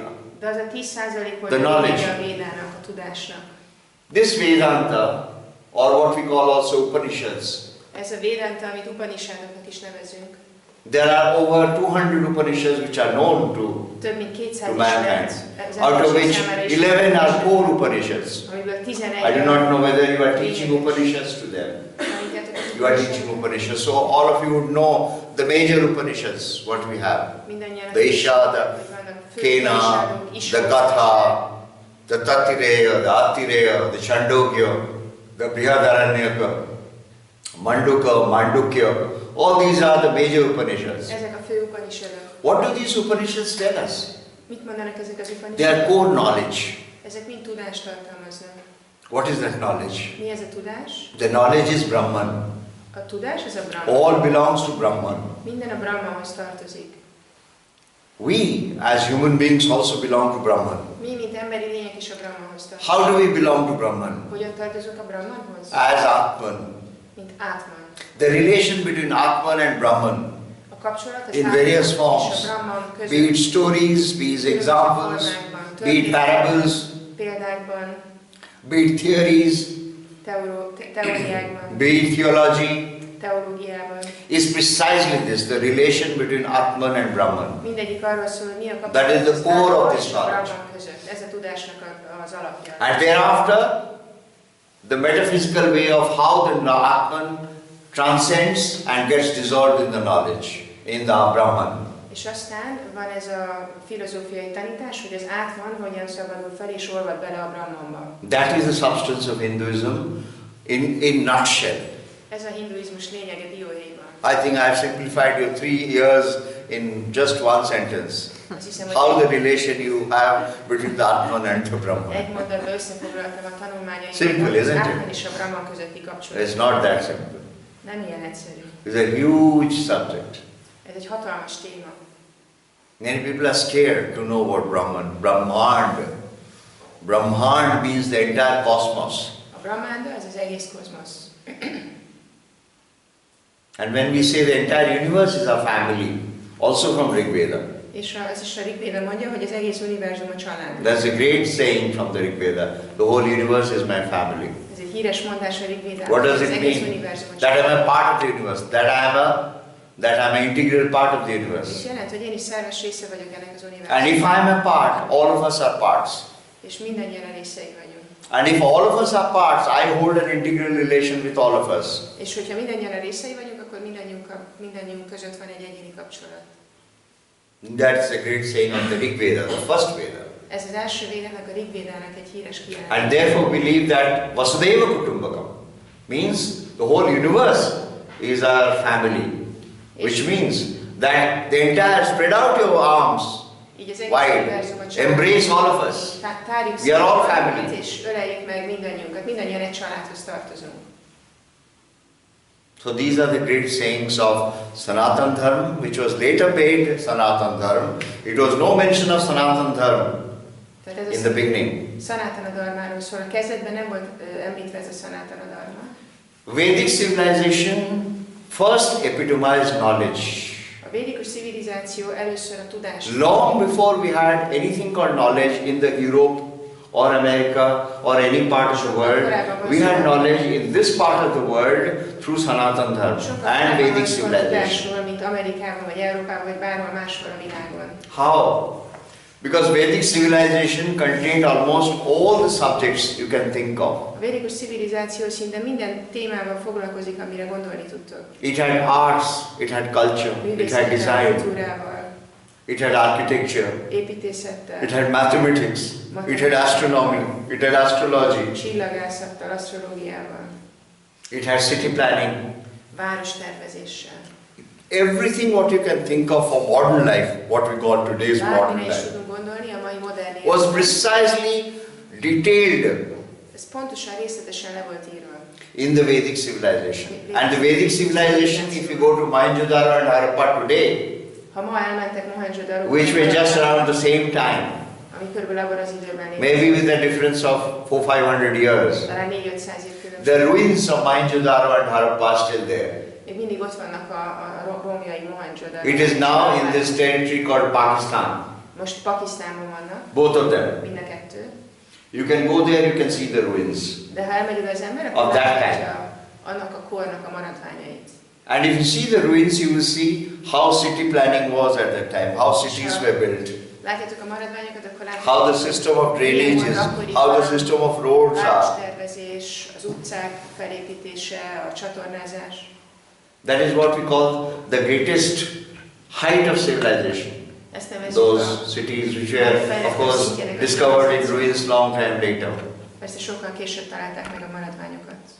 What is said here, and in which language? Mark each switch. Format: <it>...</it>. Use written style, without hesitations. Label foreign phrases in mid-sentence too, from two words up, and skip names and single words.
<hu>De az a 10% volt</hu> <en>The knowledge.</en> <hu>a Védának, a tudásnak.</hu> <en>This Vedanta, or what we call also Upanishads,</en> <hu>Ez a Vedanta, amit Upanishadoknak is nevezünk.</hu> <en>there are over 200 Upanishads which are known</en> <hu>Több mint 200</hu> <en>to mankind,</en> <hu>ismert, az</hu> <en>out of</en> <hu>emberiség</hu> <en>which</en> <hu>számára</hu> <en>11 are</en> <hu>ismert,</hu> <en>core Upanishads.</en> <hu>amiből 11</hu> <en>I do not know whether you are teaching Upanishads to them. You are teaching Upanishads, so all of you would know the major Upanishads, what we have. The Isha, the Kena, the Gatha, the Tatireya, the Atireya, the Chandogya, the Brihadaranyaka, Manduka, Mandukya. All these are the major Upanishads.</en> <hu>Ezek a fő Upanishadok.</hu> <en>What do these Upanishads tell us?</en> <hu>Mit mondanak ezek az Upanishadok?</hu> <en>They are core knowledge.</en> <hu>Ezek mind tudást tartalmaznak.</hu> <en>What is that knowledge?</en> <hu>Mi ez a tudás?</hu> <en>The knowledge is Brahman.</en> <hu>A tudás az a Brahman.</hu> <en>All belongs to Brahman.</en> <hu>Minden a Brahmanhoz tartozik.</hu> <en>We, as human beings, also belong to Brahman.</en> <hu>Mi, mint emberi lények is a Brahmanhoz tartozunk.</hu> <en>How do we belong to Brahman?</en> <hu>Hogyan tartozunk a Brahmanhoz?</hu> <en>As Atman.</en> <hu>Mint Atman.</hu> <en>The relation between Atman and Brahman,</en> <hu>A kapcsolat az</hu> <en>in</en> <hu>Atman</hu> <en>various</en> <hu>és</hu> <en>forms,</en> <hu>a Brahman</hu> <en>be it</en> <hu>között.</hu> <en>stories, be it examples, be it parables,</en> <hu>Példákban,</hu> <en>be it theories,</en> <hu>teóriákban,</hu> <en>be it theology,</en> <hu>teológiában.</hu> <en>is precisely this, the relation between Atman and Brahman.</en> <hu>Mindegyik arról szól, hogy mi a</hu> <en>That is</en> <hu>kapcsolat</hu> <en>the</en> <hu>az</hu> <en>core of</en> <hu>Atman</hu> <en>this</en> <hu>és a</hu> <en>knowledge.</en> <hu>Brahman között. Ez a tudásnak az alapja.</hu> <en>And thereafter, the metaphysical way of how the Atman transcends and gets dissolved in the knowledge, in the Brahman.</en> <hu>És aztán van ez a filozófiai tanítás, hogy az Atman hogyan szabadul fel és olvad bele a Brahmanba.</hu> <en>That is the substance of Hinduism in nutshell.</en> <hu>Ez a hinduizmus lényege dióhéjban.</hu> <en>I think I have simplified your 3 years in just one sentence.</en> <hu>Azt hiszem,</hu> <en>How</en> <hu>hogy</hu> <en>the relation you have between the Atman and the Brahman.</en> <hu>egy mondatban összefoglaltam a tanulmányaimat,</hu> <en>Simple,</en> <hu>az</hu> <en>isn't it?</en> <hu>Atman és a Brahman közötti kapcsolat.</hu> <en>It's not that simple.</en> <hu>Nem ilyen egyszerű.</hu> <en>It's a huge subject.</en> <hu>Ez egy hatalmas téma.</hu> <en>Many people are scared to know what Brahman. Brahmand. Brahmand means the entire cosmos.</en> <hu>A Brahmanda az az egész kozmosz.</hu> <en>And when we say the entire universe is our family, also from Rig Veda.</en> <hu>És ez is a Rig Veda mondja, hogy az egész univerzum a család.</hu> <en>That's a great saying from the Rig Veda. The whole universe is my family.</en> <hu>Ez egy híres mondás a Rig Vedában.</hu> <en>What does</en> <hu>Az</hu> <en>it</en> <hu>egész</hu> <en>mean?</en> <hu>univerzum a</hu> <en>That I'm</en> <hu>család.</hu> <en>a part of the universe. That I'm an integral part of the</en> <hu>És</hu> <en>universe.</en> <hu>jelent, hogy én is szerves része vagyok ennek az</hu> <en>And</en> <hu>univerzumnak.</hu> <en>if I'm a part, all of us are parts.</en> <hu>És mindannyian a részei vagyunk.</hu> <en>And if all of us are parts, I hold an integral relation with all of us.</en> <hu>És hogyha mindannyian a részei vagyunk, akkor mindannyiunk között van egy egyéni kapcsolat.</hu> <en>That's a great saying of the Rig Veda, the first Veda.</en> <hu>Ez az első Védának, a Rig Védának egy híres kijelentés.</hu> <en>And therefore believe that</en> <sa>Vasudeva Kutumbakam</sa> <en>means the whole universe is our family. Which means that the entire, spread out your arms</en> <hu>Így az egész</hu> <en>wide,</en> <hu>univerzum a család.</hu> <en>embrace all of us.</en> <hu>Tárjuk</hu> <en>We are all</en> <hu>szépen</hu> <en>family.</en> <hu>és öleljük meg mindannyiunkat. Mindannyian egy családhoz tartozunk.</hu> <en>So these are the great sayings of Sanatan Dharma, which was later made Sanatan Dharma. It was no mention of Sanatan Dharma</en> <hu>Tehát ez</hu> <en>in the beginning.</en> <hu>Sanatana Dharmáról szól. A kezdetben nem volt említve ez a Sanatana Dharma.</hu> <en>Vedic civilization first epitomized knowledge.</en> <hu>A védikus civilizáció először a tudást.</hu> <en>Long before we had anything called knowledge in the Europe or America or any part of the world, we had knowledge in this part of the world through Sanatan Dharma and Vedic civilization.</en> <hu>Mint Amerikában, vagy Európában, vagy bárhol máshol a világon.</hu> <en>How? Because Vedic civilization contained almost all the subjects you can think of.</en> <hu>A védikus civilizáció szinte minden témával foglalkozik, amire gondolni tudtok.</hu> <en>It had arts, it had culture, it had design, it had architecture,</en> <hu>építészettel,</hu> <en>it had mathematics, it had astronomy, it had astrology,</en> <hu>csillagászattal, asztrológiával,</hu> <en>it had city planning.</en> <hu>várostervezéssel.</hu> <en>Everything what you can think of for modern life, what we call today's modern</en> <hu>Bármire is</hu> <en>life,</en> <hu>tudunk gondolni, a mai modern</hu> <en>was</en> <hu>életben.</hu> <en>precisely detailed</en> <hu>Ez pontosan, részletesen le volt írva.</hu> <en>In the Vedic civilization. And the Vedic civilization, if you go to Mohenjo-daro and Harappa today,</en> <hu>Ha ma elmentek Mohenjo-daro,</hu> <en>which were just around the same time,</en> <hu>ami körülbelül abban az időben</hu> <en>maybe with a difference of 400-500 years,</en> <hu>talán 400-500 év különbség.</hu> <en>the ruins of Mohenjo-daro and Harappa are still there.</en> <hu>Még mindig ott vannak a romjai Mohenjo-daro.</hu> <en>It is now in this territory called Pakistan.</en> <hu>Most Pakisztánban vannak.</hu> <en>Both of them.</en> <hu>Mind a kettő.</hu> <en>You can go there, you can see the ruins.</en> <hu>De ha elmegy oda az ember,</hu> <en>Of</en> <hu>akkor</hu> <en>that</en> <hu>látja annak a kornak a maradványait.</hu> <en>And if you see the ruins, you will see how city planning was at that time, how cities were built,</en> <hu>Látjátok a maradványokat, akkor látjátok,</hu> <en>how the system of drainage is, how the system of roads are.</en> <hu>tervezés, az utcák felépítése, a csatornázás.</hu> <en>That is what we call the greatest height of civilization.</en> <hu>Ezt nevezzük</hu> <en>Those cities which were, of course, discovered in ruins long time later.</en> <hu>Persze sokkal később találták meg a maradványokat.</hu>